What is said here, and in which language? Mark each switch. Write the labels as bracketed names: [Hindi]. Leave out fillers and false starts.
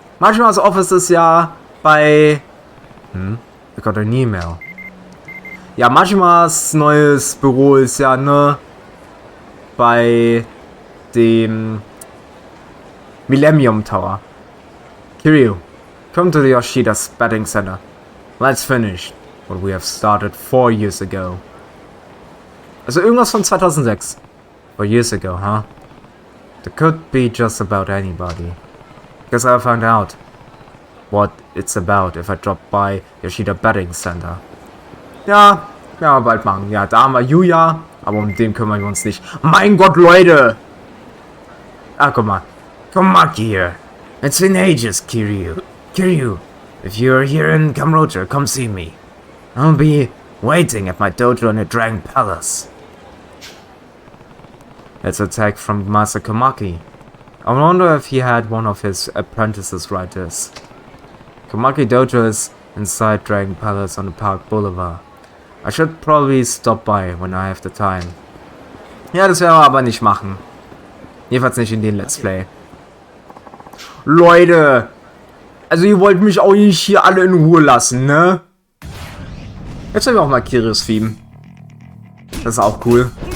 [German] Majima's office ist ja bei... [English] I got an email. [German] Ja, Majimas neues Büro ist ja, ne, bei dem Millennium Tower. [English] Kiryu, come to the Yoshida's betting center. Let's finish what we have started 4 years ago. [German] Also irgendwas von 2006. [English] 4 years ago, huh? That could be just about anybody. Guess I'll find out what it's about if I drop by Yoshida Betting Center. [German] Ja, werden wir bald machen. Ja, da haben wir Yuya, aber um den kümmern wir uns nicht. Mein Gott, Leute! Ah, guck mal. [English] Come back here. It's been ages, Kiryu. Kiryu, if you're here in Kamurocho, come see me. I'll be waiting at my dojo in the Dragon Palace. It's a tag from Master Komaki. I wonder if he had one of his apprentices write this. Komaki Dojo is inside Dragon Palace on the Park Boulevard. I should probably stop by when I have the time. [German] Ja, das werden wir aber nicht machen. Jedenfalls nicht in den Let's Play. Leute! Also ihr wollt mich auch nicht hier alle in Ruhe lassen, ne? Jetzt haben wir auch mal Kiryus Theme. Das ist auch cool.